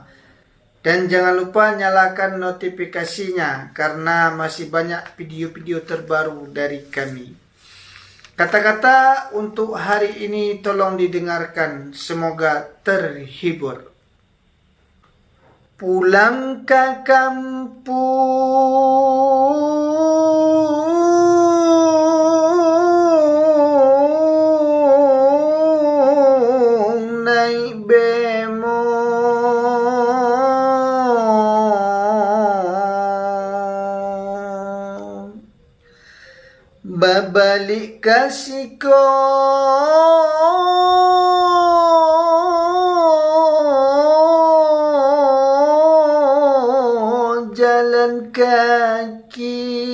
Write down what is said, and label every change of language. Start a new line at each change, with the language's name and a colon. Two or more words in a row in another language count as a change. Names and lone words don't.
Indonesian: Dan jangan lupa nyalakan notifikasinya karena masih banyak video-video terbaru dari kami. Kata-kata untuk hari ini tolong didengarkan, semoga terhibur. Pulang ke kampung naik bemo,
Minangkabau: babalik kasiko jalan kaki,